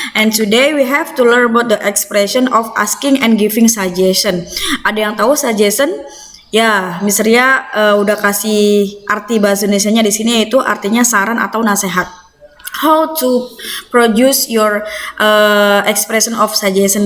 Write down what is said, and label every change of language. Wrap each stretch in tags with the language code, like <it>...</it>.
<en>And today we have to learn about the expression of asking and giving suggestion.</en> <id>Ada yang tahu suggestion? Ya, Miss Ria udah kasih arti bahasa Indonesianya di sini, yaitu artinya saran atau nasihat.</id> <en>How to produce your expression of suggestion?</en>